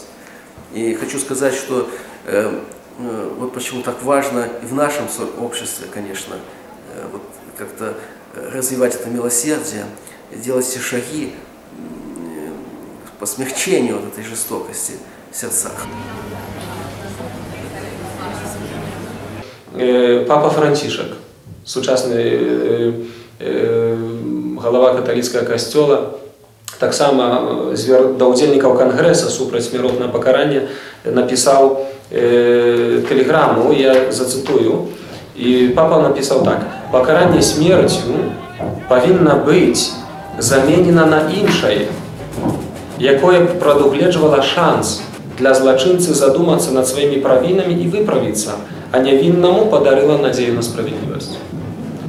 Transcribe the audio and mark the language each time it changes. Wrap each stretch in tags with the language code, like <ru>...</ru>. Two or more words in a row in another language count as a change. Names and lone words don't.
<ru>И хочу сказать, что вот почему так важно и в нашем обществе, конечно, вот как-то развивать это милосердие, делать все шаги по смягчению вот этой жестокости в сердцах.</ru> <be>Папа Францішак, сучасны галава каталіцкага касцёла, таксама да ўдзельнікаў кангрэса супраць смяротнага пакарання напісаў тэлеграму, я зацытую, і папа напісаў так: «Пакаранне смерцю павінна быць заменена на іншае, якое прадугледжвала шанс для злачынцы задумацца над сваімі правінамі і выправіцца, а нявіннаму падарыла надзею на справядлівасць».</be>